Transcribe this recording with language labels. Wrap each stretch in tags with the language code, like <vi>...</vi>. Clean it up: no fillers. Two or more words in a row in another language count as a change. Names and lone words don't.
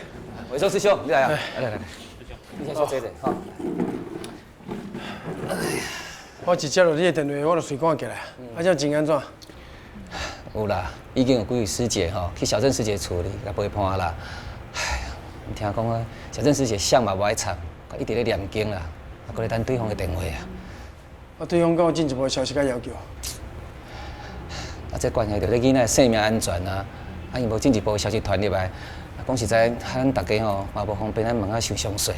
<nan>伟忠师兄，你来啊！来，你先小坐者，好。我一接到你的电话，我就随赶过来。啊，这真安怎？有啦，已经有几位师姐去小郑师姐厝里甲陪伴啦。听讲啊，小郑师姐相嘛无爱插，一直咧念经啦，搁咧等对方的电话啊。对方讲有进一步消息甲要求。这关系到咧囡仔生命安全啊，因无进一步消息传入来，讲实在，咱大家嘛无方便咱问受详细。</nan>